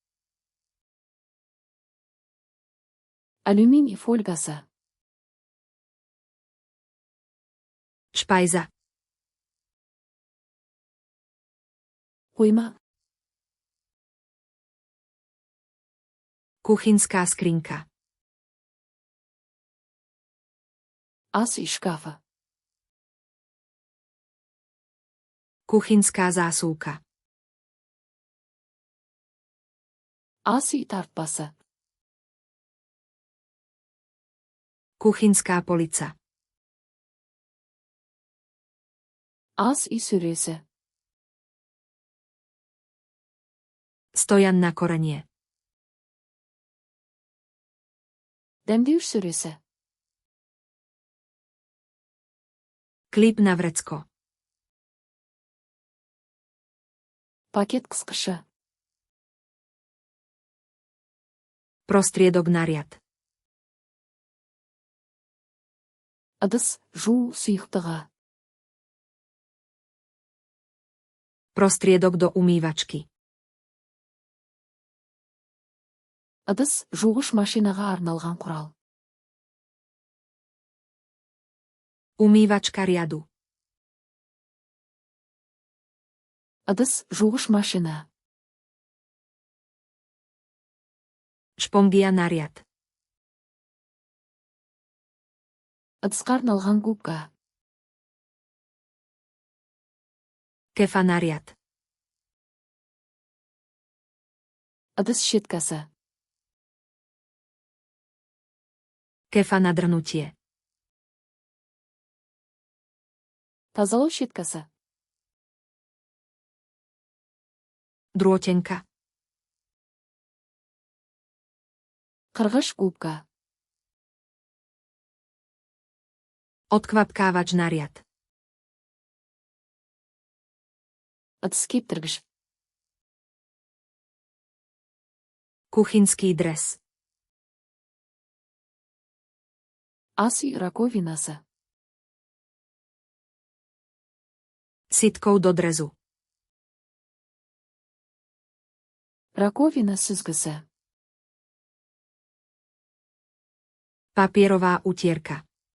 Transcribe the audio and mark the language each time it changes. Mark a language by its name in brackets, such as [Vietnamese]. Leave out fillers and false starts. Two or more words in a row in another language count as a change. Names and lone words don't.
[Kazakh] Алюминий фольгасы. [Slovak] Špajza. [Kazakh] Қойма. [Slovak] Kuchynská skrinka. [Kazakh] Ас үй шкафы. [Slovak] Kuchynská zásuvka. [Kazakh] Ас үй тартпасы. [Slovak] Kuchynská polica. [Kazakh] Ас үй сөресі. [Slovak] Stojan na korenie. [Kazakh] Дәмдеуіш сөресі. [Slovak] Klip na vrecko. [Kazakh] Пакет қысқышы. [Slovak] Prostriedok na riad. [Kazakh] Ыдыс жуу сұйықтығы. [Slovak] Prostriedok do umývačky. [Kazakh] Ыдыс жуғыш машинаға арналған құрал. [Slovak] Umývačka riadu. [Kazakh] Ыдыс жуғыш машина. [Slovak] Špongia na riad. [Kazakh] Ыдысқа арналған губка. [Slovak] Kefa na riad. [Kazakh] Ыдыс щеткасы. [Slovak] Kefa na drnutie. [Kazakh] Тазалау щеткасы. [Slovak] Drôtenka. [Kazakh] Қырғыш губка. [Slovak] Odkvapkávač na riad. [Kazakh] Ыдыс кептіргіш. [Slovak] Kuchynský dres. [Kazakh] Ас үй раковинасы. [Slovak] Sitkou do drezu. [Kazakh] Раковина сүзгісі. [Slovak] Papierová utierka.